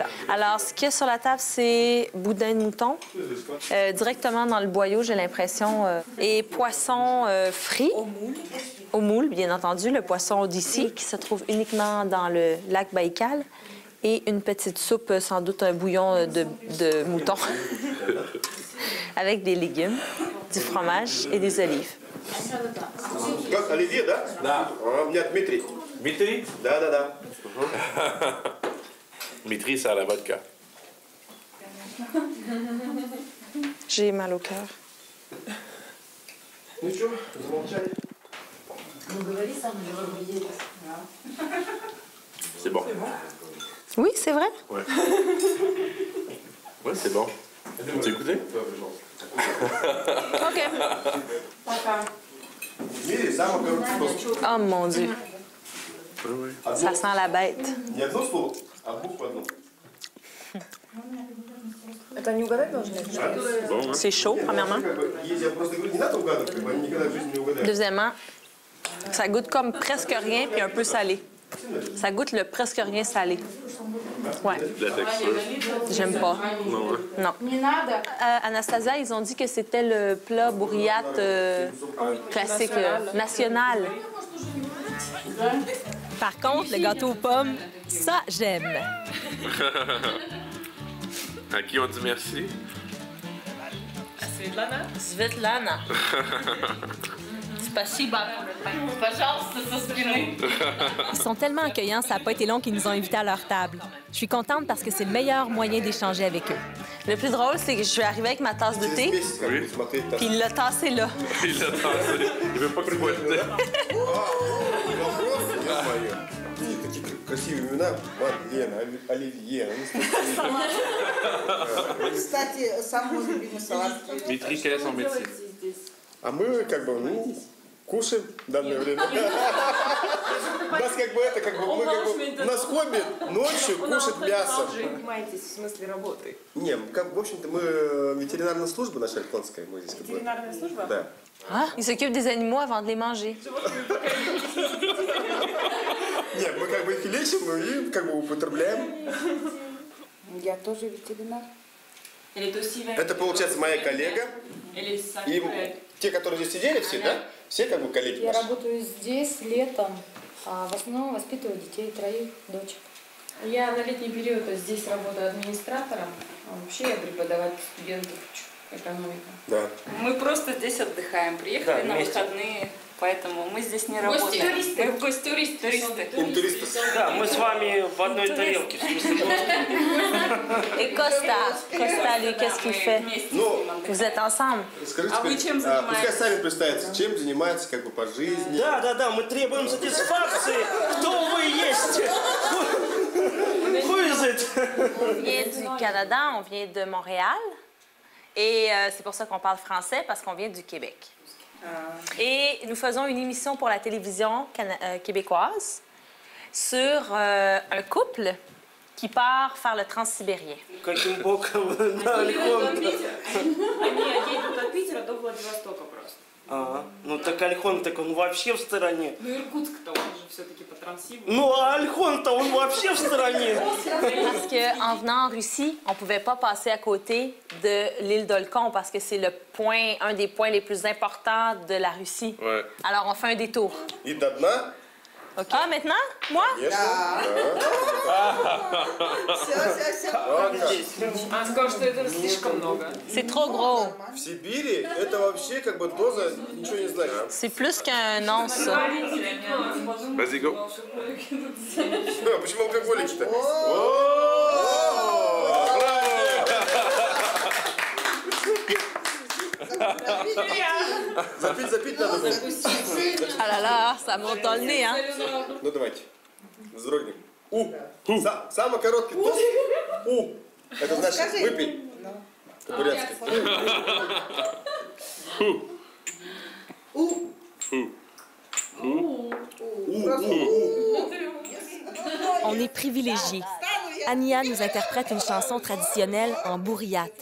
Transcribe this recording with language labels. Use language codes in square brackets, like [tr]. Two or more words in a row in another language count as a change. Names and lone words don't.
[fr] Alors, ce qu'il y a sur la table, c'est boudin de mouton, directement dans le boyau, j'ai l'impression, et poisson frit. Au moule, bien entendu, le poisson d'ici, qui se trouve uniquement dans le lac Baïkal, et une petite soupe, sans doute un bouillon de mouton, avec des légumes, du fromage et des olives. [ru] Как Оливье, да? Да. У меня Дмитрий. Дмитрий? Да, да, да. Дмитрий, [fr] c'est à la vodka. J'ai mal au cœur. [ru] Ну что, замолчали? [fr] C'est bon. Oui, c'est vrai? Ouais. Ouais, c'est bon. Tu écouté? OK. [ru] Мири, само как [fr] Oh, mon Dieu. Oui, oui. Ça sent la bête. [ru] Не одно слово, а двух по одному. Это не угадать должны? [fr] Bon, hein? C'est chaud, premièrement. [ru] Я просто говорю, не надо угадывать, они никогда в жизни не угадают. [fr] Deuxièmement, ça goûte comme presque rien puis un peu salé. Ça goûte le presque rien salé. Ouais. La texture. J'aime pas. Non, hein? Non. Anastasia, ils ont dit que c'était le plat bourriate classique, national. Par contre, le gâteau aux pommes, ça, j'aime. À qui on dit merci? Svetlana. Svetlana. [ru] Спасибо. Пожалуйста, со спины. [fr] Ils sont tellement accueillants, ça n'a pas été long qu'ils nous ont invités à leur table. Je suis contente parce que c'est le meilleur moyen d'échanger avec eux. Le plus drôle, c'est que je suis arrivée avec ma tasse de thé, [ru] Oui. Смотреть [fr] puis il l'a tassé là. Il l'a tassé. Il veut pas que tu bois le thé. [ru] Такие красивые имена. Лена, Оливье. Кстати, самый любимый салат. Дмитрий, [fr] quel est son métier? [ru] А мы как бы, ну, кушаем в данное время. У нас как бы это, у нас хобби ночью кушать мясо. Занимаетесь в смысле работы? Не, в общем-то, мы ветеринарная служба наша Альхонская. Мы здесь Ветеринарная служба? Да. [fr] Ah, ils s'occupent des animaux avant de les manger. [ru] Нет, мы как бы их лечим и как бы употребляем. Я тоже ветеринар. Это, получается, моя коллега. И те, которые здесь сидели все, да? Все как бы коллеги Я наши. работаю здесь летом, а в основном воспитываю детей, 3 дочек. Я на летний период здесь работаю администратором, а вообще я преподаватель студентов экономика. Да. Мы просто здесь отдыхаем. Приехали на выходные, поэтому мы здесь не работаем. Гости-туристы. Мы в гости-туристы. Туристов. Да, мы с вами в одной тарелке, в смысле. [fr] Et Costa, lui, qu'est-ce qu'il fait? [ru] Ну, [fr] Vous êtes ensemble? [ru] скажите, А вы чем пускай занимаетесь? сами представятся, чем занимаются как бы по жизни. Да, мы требуем сатисфакции. Кто вы есть? [en] Who is it? [fr] On vient du Canada, on vient de Montréal. Et c'est pour ça qu'on parle français, parce qu'on vient du Québec. Et nous faisons une émission pour la télévision québécoise sur un couple qui part faire le transsibérien. [ru] Каким боком на Альхон-то? Они едут от Питера до Владивостока просто. Ага. Ну так Альхон, так он вообще в стороне. Ну Иркутск-то он же все-таки по Транссибу. Ну а Альхон-то он вообще в стороне. [fr] Parce qu'en venant en Russie, on ne pouvait pas passer à côté de l'île d'Olkhon parce que c'est un des points les plus importants de la Russie. Ouais. Alors, on fait un détour. [ru] И до дна. [fr] OK? Ah, maintenant? Moi? [ru] Она сказала, что это слишком много. [fr] C'est trop gros. [ru] В Сибири это вообще как бы доза ничего не значит. [fr] C'est plus qu'un once, ça. Vas-y, go. [ru] Почему алкоголики-то? Запить надо было. [fr] Ah là là, ça monte dans le nez, hein? [ru] Ну давайте. Вздрогнем. Самый короткий тост. Это значит выпей. По-бурятски. [fr] On est privilégiés. Ania nous interprète une chanson traditionnelle en bourriate.